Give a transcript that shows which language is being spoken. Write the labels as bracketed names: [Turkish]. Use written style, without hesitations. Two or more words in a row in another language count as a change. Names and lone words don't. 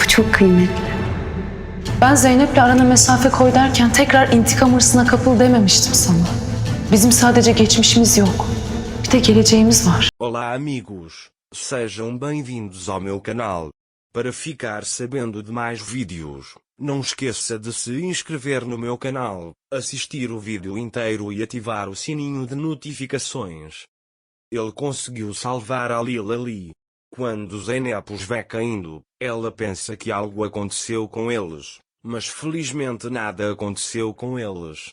[Turkish] çok kıymetli. Ben Zeynep'le arana mesafe koy derken tekrar intikam hırsına kapıl dememiştim sana. Bizim sadece geçmişimiz yok. Bir de geleceğimiz var. [Portuguese] Olá amigos, sejam bem-vindos ao meu canal. Para ficar sabendo de mais vídeos, não esqueça de se inscrever no meu canal, assistir o vídeo inteiro e ativar o sininho de notificações. Ele conseguiu salvar a Lil ali. Quando Zeynep os vê caindo, ela pensa que algo aconteceu com eles, mas felizmente nada aconteceu com eles.